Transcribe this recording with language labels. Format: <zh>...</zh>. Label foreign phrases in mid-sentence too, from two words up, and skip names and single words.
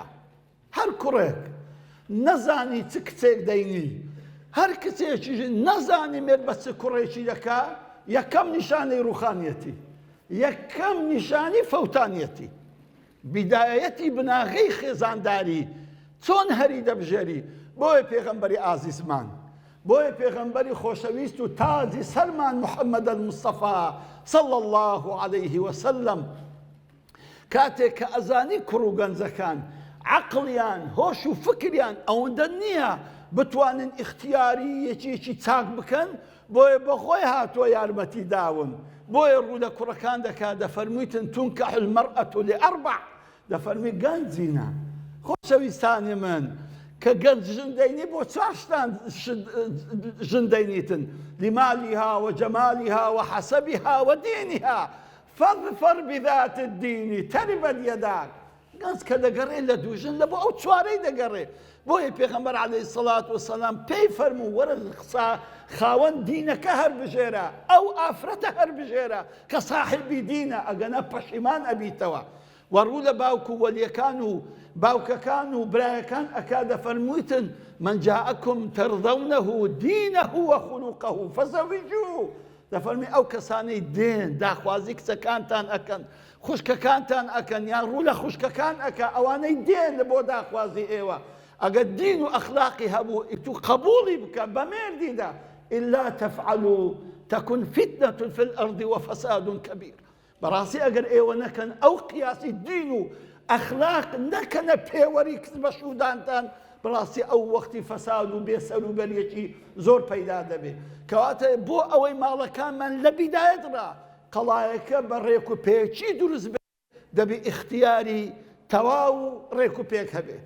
<ckb>هەر کوڕێک نەزانی چ کچێک دەینی هەر کچێکیش نەزانی مێر بە چ کوڕێکی دەکا یەکەم نیشانەی ڕوخانیەتی یەکەم نیشانی فەوتانیەتی بیدایەتی بناغەی خێزانداری چۆن هەری دەبژێری. بۆیە پێغەمبەری ئازیزمان بۆیە پێغەمبەری خۆشەویست و تاجی سەرمان محەممەد المستەفا</ckb> <ar>صلى الله عليه وسلم</ar> <ckb>کاتێک کە ئەزانی کوڕ و گەنجەکان عەقڵیان هۆش و فکریان ئەوەندە نییە بتوانن اختیاری یەکێکی چاک بکەن بۆیە بەخۆی هاتووە یارمەتی داون. بۆیە ڕوو لە کوڕەکان دەکات دەفەرموویتن</ckb> <ar>تونکەح المەرئەة لأربع</ar> <ckb>دەفەرمی گەنجینە خۆشەویستانی من کە گەنج ژندەینی بۆ چوار شتان ژندەینیتن</ckb> <ar>لمالها وجمالها وحسبها ودينها فاظفر بذات الدين تربت يداك.</ar> <ckb>گەنج کە دەگەڕێ لە دووژن لە بۆ ئەو چوارەی دەگەڕێ. بۆیە پێغەمبەر</ckb> <ar>عەلەیهی سەڵات وسەلام</ar> <ckb>پێی فەرموو وەرە خاوەن دینەکە هەربژێرە ئەو ئافرەتە هەربژێرە کە ساحیبی دینە ئەگەنە پەشیمان ئەبیتەوە. وەڕوو لە باوک و وەلیەکان و باوکەکان و برایەکان ئەکا دەفەرموویتن</ckb> <ar>من جاءكم ترضونه دينه وخلقه فزوجوه</ar> <ckb>دەفەرمی ئەو کەسانەی دێن داخوازی کچەکانتان ئەکەن خوشکەکانتان ئەکەن یان ڕوو لە خوشکەکان ئەکە ئەوانەی دێن لە بۆ داخوازی ئێوە ئەگەر دین و ئەخلاقی هەبوو تو قبوڵی بکە بە مێردیدا</ckb> <ar>إلا تفعلوا تكن فتنة في الأرض وفساد كبير.</ar> <ckb>بەڕاستی ئەگەر ئێوە نەکەن ئەو قیاسی دین و ئەخلاق نەکەنە پێوەری بە شودانتان بەڕاستی ئەو وەختی فەساد و بێسەروبەریەکی زۆر پەیدا دەبێت. کەواتە بۆ ئەوەی ماڵەکانمان لە بیدایەتڕا قەڵایەکە بە ڕێک و پێچی دروست بێت دەبێ اختیاری تەواو و ڕێک و پێک هەبێ.</ckb>